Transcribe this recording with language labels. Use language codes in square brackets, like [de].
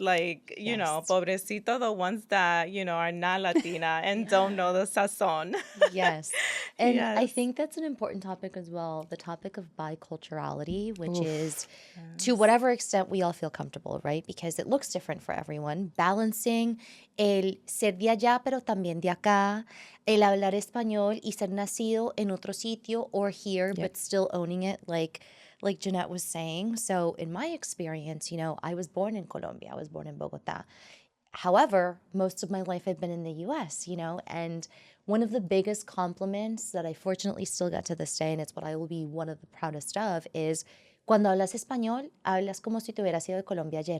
[en] Like, pobrecito the ones that, are not Latina and don't know the sazon. Yes. And I Yes. think that's an important topic as well, the topic of biculturality, which Oof. is to whatever extent we all feel comfortable, right? Because it looks different for everyone. [es] Balancing el ser de allá, pero también de acá, el hablar español y ser nacido en otro sitio [en] or here, but still owning it, like Jeanette was saying. So in my experience, I was born in Colombia. I was born in Bogota. However, most of my life I've been in the US, and one of the biggest compliments that I fortunately still get to this day, and it's what I will be one of the proudest of, is [es] cuando hablas español, hablas como si te hubieras ido de Colombia ayer.